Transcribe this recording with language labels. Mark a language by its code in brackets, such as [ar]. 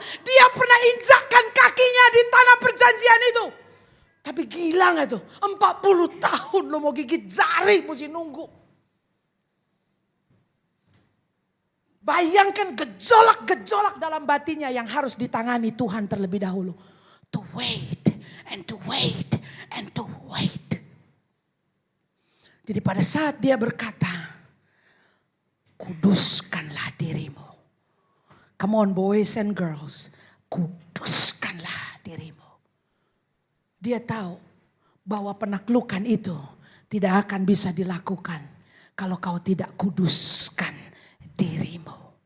[id] Dia pernah injakkan kakinya di tanah perjanjian itu. Tapi gila gak tuh? 40 tahun lo mau gigit jari mesti nunggu. Bayangkan gejolak-gejolak dalam batinnya yang harus ditangani Tuhan terlebih dahulu. [en] To wait and to wait and to wait. [id] Jadi pada saat dia berkata, kuduskanlah dirimu. Come on boys and girls, kuduskanlah dirimu. Dia tahu bahwa penaklukan itu tidak akan bisa dilakukan kalau kau tidak kuduskan dirimu.